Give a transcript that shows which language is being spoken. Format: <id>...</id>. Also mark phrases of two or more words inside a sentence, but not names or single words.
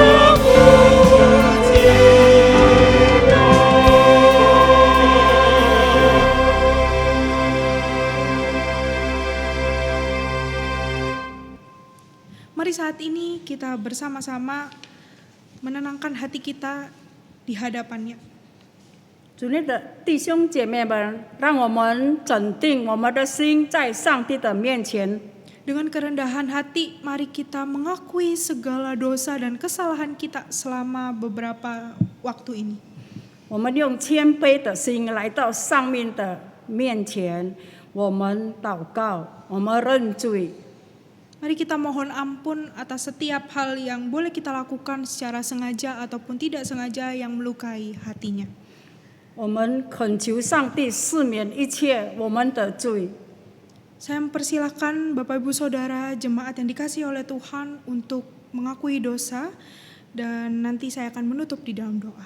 <id>Mari saat ini kita bersama-sama menenangkan hati kita di hadapannya.</id> <zh>主内的弟兄姐妹们，让我们整定我们的心在上帝的面前。</zh> <id>Dengan kerendahan hati, mari kita mengakui segala dosa dan kesalahan kita selama beberapa waktu ini.</id> <zh>我们用谦卑的心来到上面的面前，我们祷告，我们认罪。</zh> <id>Mari kita mohon ampun atas setiap hal yang boleh kita lakukan secara sengaja ataupun tidak sengaja yang melukai hatinya.</id> <zh>我们恳求上帝赦免一切我们的罪。</zh> <id>Saya mempersilahkan Bapak Ibu Saudara jemaat yang dikasihi oleh Tuhan untuk mengakui dosa dan nanti saya akan menutup di dalam doa.</id>